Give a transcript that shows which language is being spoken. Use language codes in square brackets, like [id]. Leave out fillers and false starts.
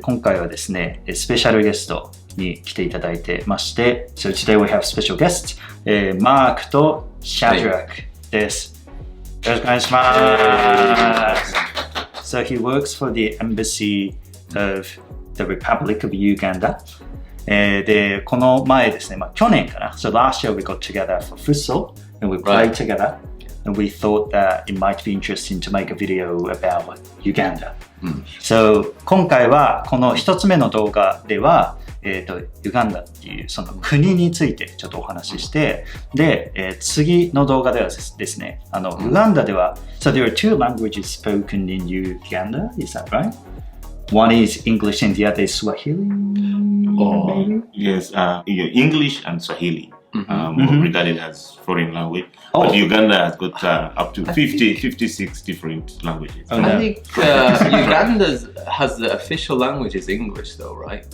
[ja] 今回はですね、スペシャルゲストに来ていただいてまして、 [en] So today we have special guests, [ja] マークとシャドラックです。よろしくお願いします。 [en] So he works for the embassy of the Republic of Uganda. [ja] で、この前ですね、去年かな。 [en] So last year we got together for futsal and we played together. And we thought that it might be interesting to make a video about Uganda.So [ja] 今回はこの一つ目の動画では、ウガンダっていうその国についてちょっとお話しして、で、次の動画ではですね、ウガンダでは、 [en] So there are two languages spoken in Uganda, is that right? One is English and the other is Swahili? Yes, English and Swahili.regarded as foreign language, but Uganda has got up to 56 different languages. I think Uganda has the official language is English, though, right?